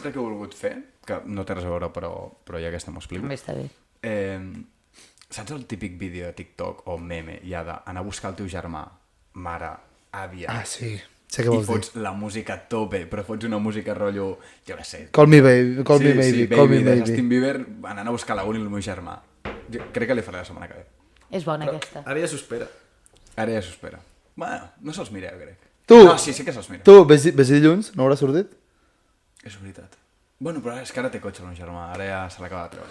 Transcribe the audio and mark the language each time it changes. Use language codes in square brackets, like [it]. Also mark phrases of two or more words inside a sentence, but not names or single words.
[ca] que sempre que he volgut fer, que no té res a veure, però ja aquesta m'ho explico. També està bé. Saps el típic vídeo de TikTok o meme ja d'anar a buscar el teu germà, mare, àvia, Ah, sí, sé què i vols dir. fots la música a tope, però fots una música rotllo, jo què sé. [en] Call me baby, call me maybe, call me de maybe. [ca] Justin Bieber anant a buscar la uni el meu germà. Jo crec que li faré la setmana que ve. És bona aquesta. Ara ja s'ho espera. Ara ja s'ho espera. Bueno, no se'ls mireu, crec. Tu, No, sí que se'ls mira. tu, ves dilluns? No haurà sortit? És veritat. Bueno, però és que ara té cotxe el meu germà, ara ja se l'acaba de treure.